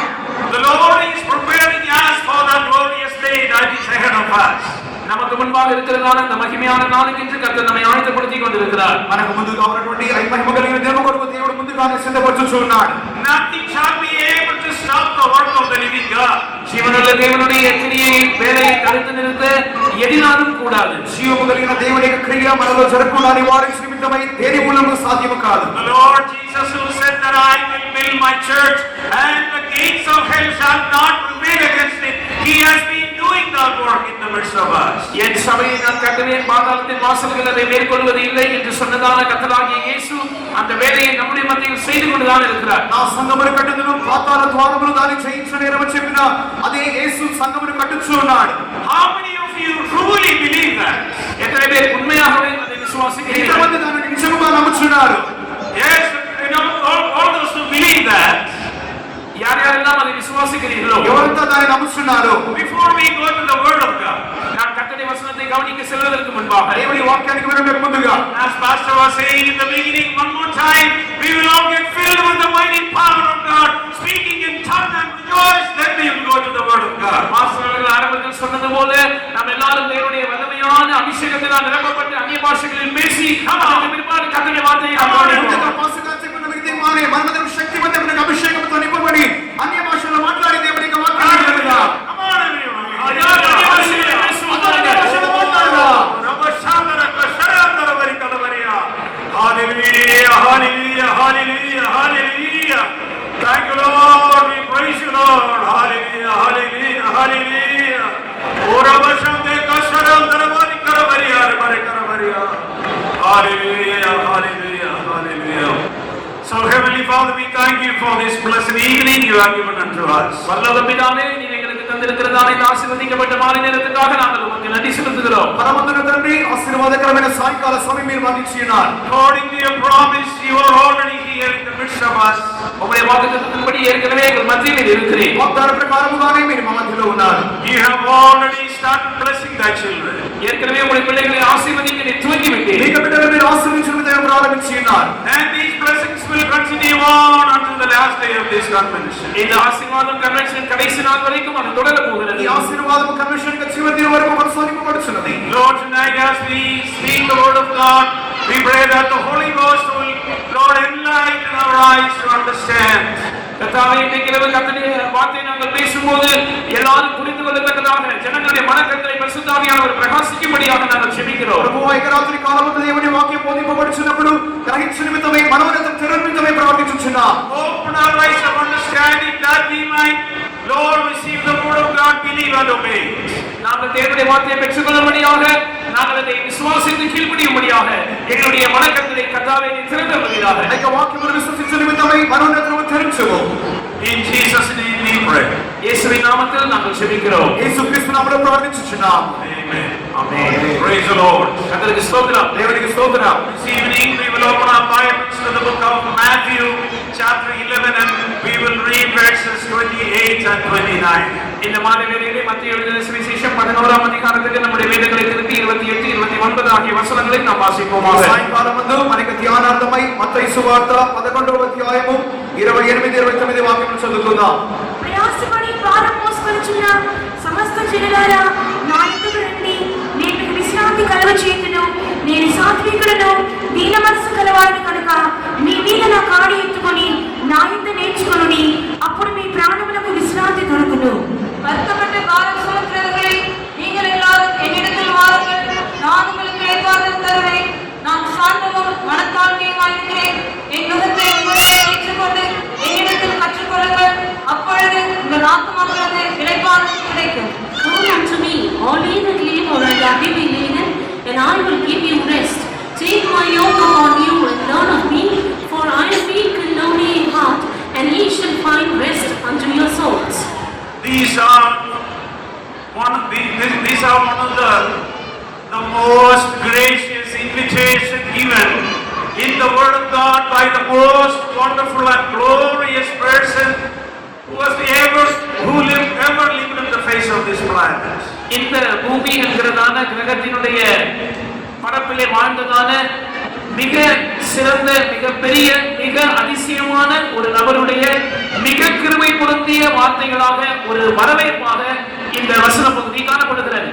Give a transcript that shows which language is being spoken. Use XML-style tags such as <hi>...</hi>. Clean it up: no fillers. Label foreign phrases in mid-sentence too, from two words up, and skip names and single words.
<en>The Lord is preparing us for that glorious day that is ahead of us.</en> <ta>நமக்கு முன்பாக இருக்கிறதான அந்த மகிமையான நாளுக்கென்று கர்த்தர் நம்மை ஆயத்தப்படுத்திக் கொண்டிருக்கிறார்.</ta> <te>మనకు ముందుగా ఉన్నటువంటి ఈ మహిమ కలిగిన దేవుని కొరకు దేవుడు ముందుగానే సిద్ధపరచుచున్నాడు.</te> <en>Nothing shall be able to stop the work of the living God.</en> <ta>ஜீவனுள்ள தேவனுடைய கிரியையை வேலையை தடுத்து நிறுத்த எதினாலும் கூடாது.</ta> <te>జీవము కలిగిన దేవుని యొక్క క్రియ మనలో జరగకుండా నివారించే నిమిత్తమై దేని మూలము సాధ్యము కాదు.</te> <en>The Lord Jesus who said that I will build my church and the gates of hell shall not prevail against it. He has been doing that work in the midst of us.</en> <ta>என் சபையை நான் கட்டுவேன், பாதாளத்தின் வாசல்கள் அதை மேற்கொள்வது இல்லை என்று சொன்னதான கர்த்தராகிய இயேசு அந்த வேலையை நம்முடைய மத்தியில் செய்து கொண்டுதான் இருக்கிறார்.</ta> <te>నా సంఘమును కట్టుదును, పాతాళ ద్వారములు దాని జయించునేరని చెప్పిన అదే యేసు సంఘమును కట్టుచున్నాడు.</te> <en>How many of you truly believe that?</en> <ta>எத்தனை பேர் உண்மையாகவே அதை விசுவாசிக்கிறீர்கள்?</ta> <te>ఎంతమంది దానిని నిజముగా నమ్ముచున్నారు?</te> <en>Yes, you know, all those who believe that.</en> <ta>யார் யாரெல்லாம் அதை விசுவாசிக்கிறீர்களோ,</ta> <te>ఎవరంతా దానిని నమ్ముచున్నారు?</te> <en>Before we go to the word of God,</en> <ta>நான் கர்த்தருடைய வசனத்தை கவனிக்க செல்வதற்கு முன்பாக</ta> <te>దేవుని వాక్యానికి వెళ్ళడానికి ముందుగా,</te> <en>as pastor was saying in the beginning, one more time, we will all get filled with the mighty power of God, speaking in tongues and rejoice, then we will go to the word of God.</en> <ta>மாஸ்டர்கள் ஆரம்பத்தில் சொன்னது போல நாம் எல்லாரும் தேவனுடைய வல்லமையான அபிஷேகத்தினால் நிரப்பப்பட்டு அந்நிய பாஷைகளில் பேசி அதற்கு பிற்பாடு கர்த்தருடைய வார்த்தையை</ta> <te>మనమందరం శక్తివంతమైన అభిషేకంతో నింపబడి అన్య భాషల్లో మాట్లాడి దేవుని యొక్క వాక్యాన్ని విందాం.</te> <en>Hallelujah, hallelujah, hallelujah, hallelujah. Thank you, Lord. We praise you, Lord. Hallelujah, hallelujah, hallelujah. Ora bashande kasharam darwari karavariya mare karavariya. Hallelujah, hallelujah, hallelujah. So Heavenly Father, we thank you for this blessed evening you have given unto us.</en> <ta>பரலோக பிதாவே, நீர் எங்களுக்கு தந்திருக்கிறதான இந்த ஆசீர்வதிக்கப்பட்ட மாலை நேரத்துக்காக நாங்கள் உமக்கு நன்றி செலுத்துகிறோம்.</ta> <te>பரமோன்னத తండ్రి, ఆశీర్వాదకరమైన సాయంకాల సమయం మీరు మాకు ఇచ్చినారు.</te> <en>According to your promise, you are already here in the midst of us.</en> <ta>உம்முடைய வாக்குத்தத்தத்தின்படி ஏற்கனவே எங்கள் மத்தியில் இருக்கிறேன்.</ta> <te>వాగ్దాన ప్రకారముగానే మీరు మా మధ్యలో ఉన్నారు.</te> <en>You have already started blessing thy children.</en> <ta>ஏற்கனவே உம்முடைய பிள்ளைகளை ஆசீர்வதிக்க நீ துவங்கி விட்டீர்.</ta> <te>మీ బిడ్డలను మీరు ఆశీర్వదించిన విధంగా ప్రారంభించి ఉన్నారు.</te> <en>And these blessings will continue on until the last day of this convention.</en> <ta>இந்த ஆசீர்வாதம் கன்வென்ஷன் கடைசி நாள் வரைக்கும் அது தொடர போகிறது.</ta> <te>ఈ ఆశీర్వాదం కన్వెన్షన్ చివరి దినం వరకు కొనసాగింపబడుచున్నది.</te> <en>Lord, tonight as we speak the word of God, we pray that the Holy Ghost will, Lord, enlighten our eyes to understand.</en> <ta>கர்த்தாவே, இன்றைக்கு இரவு கர்த்தருடைய வார்த்தையை நாங்கள் பேசும்போது எல்லாரும் புரிந்து கொள்ளத்தக்கதாக ஜனங்களுடைய மனக்கண்களை பரிசுத்த ஆவியானவர் பிரகாசிக்கும்படியாக நாங்கள் ஜெபிக்கிறோம்.</ta> <te>ప్రభువా, ఈ రాత్రి కాలమందు దేవుని వాక్యం బోధింపబడుచున్నప్పుడు గ్రహించు నిమిత్తమై మనోనేత్రం తెరవనిమిత్తమై ప్రార్థించుచున్నాం.</te> <en>Open our eyes of understanding that we might, Lord, receive the word of God, believe and obey.</en> <ta>நாங்கள் தேவனுடைய வார்த்தையை பெற்றுக்கொள்ளும்படியாக, நாங்கள் அதை விசுவாசித்து கீழ்ப்படியும்படியாக எங்களுடைய மனக்கண்களை கர்த்தாவே நீர் திறந்தருளுவீராக.</ta> <te>ఆ యొక్క వాక్యమును విశ్వసించు నిమిత్తమై మనోనేత్రము తెరచుము.</te> <en>In Jesus' name we pray.</en> <ta>இயேசுவின் நாமத்தில் நாங்கள் ஜெபிக்கிறோம்.</ta> <te>యేసుక్రీస్తు నామములో ప్రార్థించుచున్నాం.</te> <en>Amen.</en> <ta>ஆமென்.</ta> <en>Praise the Lord.</en> <ta>கர்த்தருக்கு ஸ்தோத்திரம்.</ta> <te>దేవునికి స్తోత్రం.</te> <en>This evening we will open our Bibles to the book of Matthew chapter 11 and we will read verses 28 and 29.</en> <ta>இந்த மாத வேளையிலே மத்திய எழுதின சுவிசேஷம் 11ஆம் அதிகாரத்துக்கு நம்முடைய வேதங்களை திருப்பி 28, 29 ஆகிய வசனங்களை நாம் வாசிப்போமாக.</ta> <te>సాయంకాలమందు మనకి ధ్యానార్థమై మత్తయి సువార్త 11వ అధ్యాయము 28, 29 వాక్యములు చదువుకుందాం. ప్రయాసపడి భారం మోసుకొనుచున్న సమస్త జనులారా నా యొద్దకు రండి, నేను మీకు విశ్రాంతి కలుగజేయుదును. నేను సాత్వికుడను, దీన మనసు కలవాడిని కనుక మీ మీద నా కాడి ఎత్తుకొని నా యొద్ద నేర్చుకొనుడి, అప్పుడు మీ ప్రాణములకు విశ్రాంతి దొరుకును.</te> <ta>வருத்தப்பட்டு பாரம் சுமக்கிறவர்களே, நீங்கள் எல்லாரும் என்னிடத்தில் வாருங்கள், நான் உங்களுக்கு இளைப்பாறுதல் தருவேன். நான் சாந்தமும் மனத்தாழ்மையுமாய் இருக்கிறேன். என் நுகத்தை உங்களிடம் ஏற்றுக்கொண்டு என்னிடத்தில் கற்றுக்கொள்ளுங்கள், அப்பொழுது உங்கள் ஆத்துமாக்களது இளைப்பாறுதல் கிடைக்கும்.</ta> <en>Come unto me, all ye that labor and are heavy laden, and I will give you rest. Take my yoke upon you and learn of me, for I am meek and lowly in heart, and ye shall find rest unto your souls. These are one of the most gracious invitation given in the Word of God by the most wonderful and glorious person who ever lived on the face of this planet.</en> <ta>இந்த பூமி என்கிறதான கிரகத்தினுடைய பரப்பிலே வாழ்ந்ததான மிக சிறந்த, மிக பெரிய, மிக அதிசயமான ஒரு நபருடைய மிக கிருபை பொருந்திய வார்த்தைகளாக ஒரு வரவேற்பாக இந்த வசன பகுதி காணப்படுகிறது.</ta>